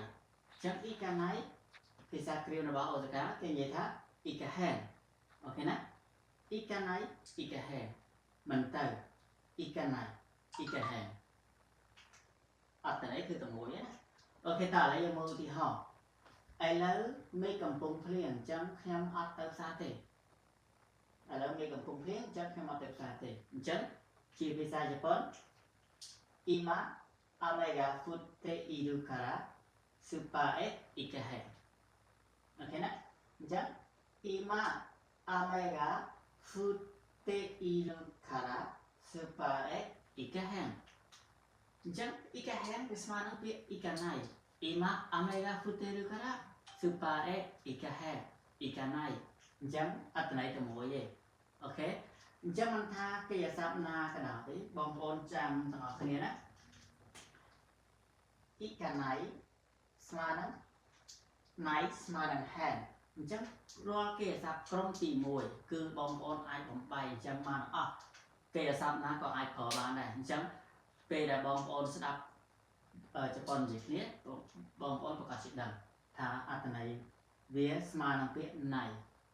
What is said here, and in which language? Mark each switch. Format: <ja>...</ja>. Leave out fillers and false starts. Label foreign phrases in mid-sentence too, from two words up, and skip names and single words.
<km>អញ្ចឹង ikanai ភាសាគ្រាមរបស់អូសាកាគេនិយាយថា ikahen អូខេណា</km> <ja>行かない 行かへん</ja> <km>មិនទៅ</km> <ja>行かない 行かへん</ja> <km>អត្តន័យគឺតែមួយណាអូខេតើឥឡូវយើងមើលឧទាហរណ៍ឥឡូវមេឃកំពុងភ្លៀងអញ្ចឹងខ្ញុំអត់ទៅផ្សារទេឥឡូវមេឃកំពុងភ្លៀងអញ្ចឹងខ្ញុំអត់ទៅផ្សារទេអញ្ចឹងជាភាសាជប៉ុន</km> <ja>今 雨 が 降って いる から スーパーへ 行かへん</ja> <km>អូខេណាអញ្ចឹង</km> <ja>今 雨 が降って いる から スーパーへ 行かへん</ja> <km>អញ្ចឹង ikahen វាស្មើនឹងពាក្យ ikanai</km> <ja>今 雨 が 降って いる から スーパーへ 行かへん 行かない</ja> <km>អញ្ចឹងអត្ថន័យតែមួយទេអូខេអញ្ចឹងមិនថាកិរិយាសព្ទណាក៏ដោយទេបងប្អូនចាំទាំងអស់គ្នាណា ikanai ស្មើនឹង nai ស្មើនឹង hand អញ្ចឹងរាល់កិរិយាសព្ទក្រុមទី1គឺបងប្អូនអាចបំបែកអញ្ចឹងបានអស់កិរិយាសព្ទណាក៏អាចប្រើបានដែរអញ្ចឹងពេលដែលបងប្អូនស្ដាប់ជប៉ុននិយាយគ្នាបងប្អូនប្រកាសជាដឹងថាអត្ថន័យវាស្មើនឹងពាក្យ nai</km>